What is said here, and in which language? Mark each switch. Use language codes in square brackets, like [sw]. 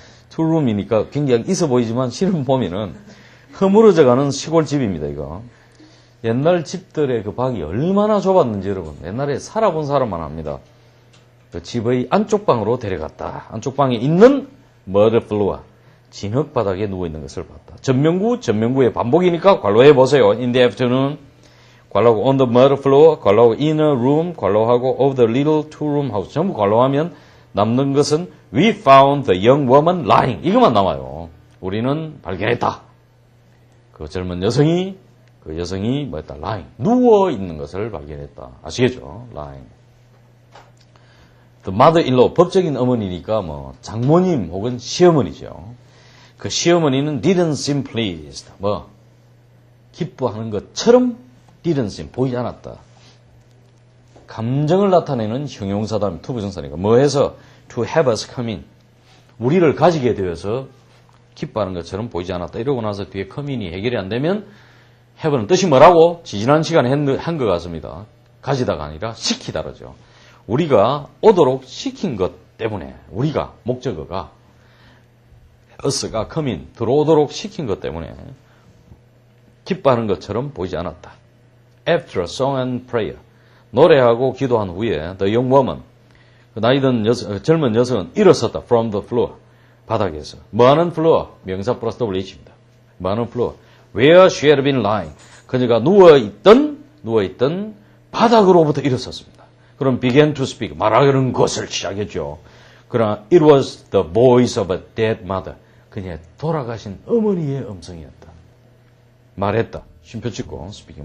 [ko] 투룸이니까 굉장히 있어 보이지만 실은 보면은 허물어져가는 시골집입니다. 이거. 옛날 집들의 그 방이 얼마나 좁았는지 여러분 옛날에 살아본 사람만 압니다. 그 집의 안쪽 방으로 데려갔다. 안쪽 방에 있는 [en] mud floor, [ko] 진흙 바닥에 누워 있는 것을 봤다. 전명구의 반복이니까 괄호해 보세요. [en] In the afternoon, [ko] 괄호하고 [en] on the mud floor, 괄호하고 in a room, 괄호하고 of the little two-room house. [ko] 전부 괄호하면 남는 것은 [en] we found the young woman lying. [ko] 이것만 남아요. 우리는 발견했다. 그 젊은 여성이 뭐였다? [en] lying. [ko] 누워 있는 것을 발견했다. 아시겠죠? lying. [en] The mother-in-law, [ko] 법적인 어머니니까 뭐 장모님 혹은 시어머니죠. 그 시어머니는 [en] didn't seem pleased. [ko] 기뻐하는 것처럼 [en] didn't seem, [ko] 보이지 않았다. 감정을 나타내는 형용사다음 투부정사니까 뭐해서 [en] to have us come in. [ko] 우리를 가지게 되어서 기뻐하는 것처럼 보이지 않았다. 이러고 나서 뒤에 come in이 해결이 안 되면 have는 뜻이 뭐라고? 지지난 시간에 한 것 같습니다. 가지다가 아니라 시키다 그러죠. 우리가 오도록 시킨 것 때문에 우리가 목적어가 us가 [en] come in [ko] 들어오도록 시킨 것 때문에 기뻐하는 것처럼 보이지 않았다. [en] After a song and prayer [ko] 노래하고 기도한 후에 [en] the young woman [ko] 나이든 젊은 여성은 일어섰다. [en] From the floor [ko] 바닥에서 뭐하는 floor? 명사 플러스 WH입니다. 뭐하는 floor? [en] Where she had been lying. [ko] 그녀가 누워있던 바닥으로부터 일어섰습니다. 그럼 [en] began to speak. [ko] 말하는 것을 시작했죠. 그러나 [en] it was the voice of a dead mother. [ko] 그녀의 돌아가신 어머니의 음성이었다. 말했다. 쉼표 찍고 [en] speaking.